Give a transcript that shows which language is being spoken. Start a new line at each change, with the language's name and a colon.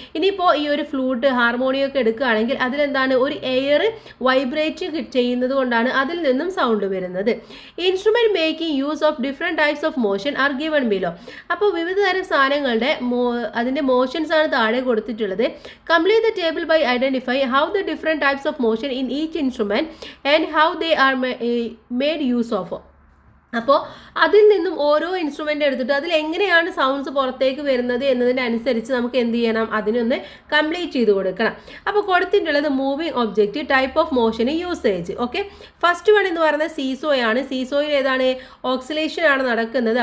Malayalam: ഇനിയിപ്പോൾ ഈ ഒരു ഫ്ലൂട്ട്, ഹാർമോണിയം ഒക്കെ എടുക്കുകയാണെങ്കിൽ അതിലെന്താണ്, ഒരു എയർ വൈബ്രേറ്റ് ചെയ്യുന്നത് കൊണ്ടാണ് അതിൽ നിന്നും സൗണ്ട് വരുന്നത്.
English: Instrument making use of different types of motion are given below.
Malayalam: അപ്പോൾ വിവിധ തരം സാധനങ്ങളുടെ അതിൻ്റെ മോഷൻസ് ആണ് താഴെ കൊടുത്തിട്ടുള്ളത്.
English: Complete the table by identify how the different types of motion in each instrument and how they are made use of.
Malayalam: അപ്പോൾ അതിൽ നിന്നും ഓരോ ഇൻസ്ട്രുമെൻ്റ് എടുത്തിട്ട് അതിൽ എങ്ങനെയാണ് സൗണ്ട്സ് പുറത്തേക്ക് വരുന്നത് എന്നതിനനുസരിച്ച് നമുക്ക് എന്ത് ചെയ്യണം, അതിനൊന്ന് കംപ്ലീറ്റ് ചെയ്ത് കൊടുക്കണം. അപ്പോൾ കൊടുത്തിട്ടുള്ളത് moving object, type of motion, usage. Okay, first one എന്ന് പറയുന്നത് സീസോയാണ്. സീസോയിൽ ഏതാണ്, ഓക്സിലേഷൻ ആണ് നടക്കുന്നത്.